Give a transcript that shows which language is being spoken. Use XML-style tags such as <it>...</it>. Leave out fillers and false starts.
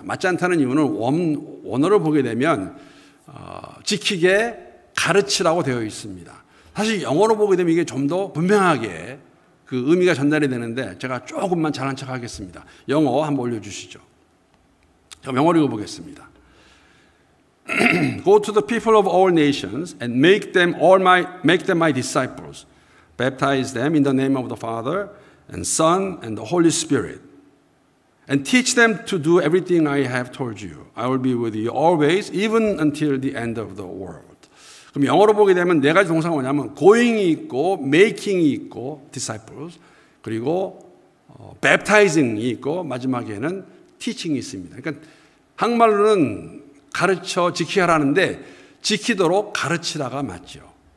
<ko>맞지 않다는 이유는 원어를 보게 되면 지키게 가르치라고 되어 있습니다. 사실 영어로 보게 되면 이게 좀 더 분명하게 그 의미가 전달이 되는데 제가 조금만 잘난 척 하겠습니다. 영어 한번 올려주시죠. 제가 영어로 읽어보겠습니다.</ko> <en>Go to the people of all nations and make them my disciples. Baptize them in the name of the Father and Son and the Holy Spirit. And teach them to do everything I have told you. I will be with you always, even until the end of the world.</en> <ko>그럼 영어로 보게 되면 네 가지 동사가 뭐냐면 going이 있고 making이 있고 disciples 그리고 baptizing이 있고 마지막에는 teaching이 있습니다. 그러니까 한국말로는 가르쳐 지키게 하라는데 지키도록 가르치라가 맞죠.</ko>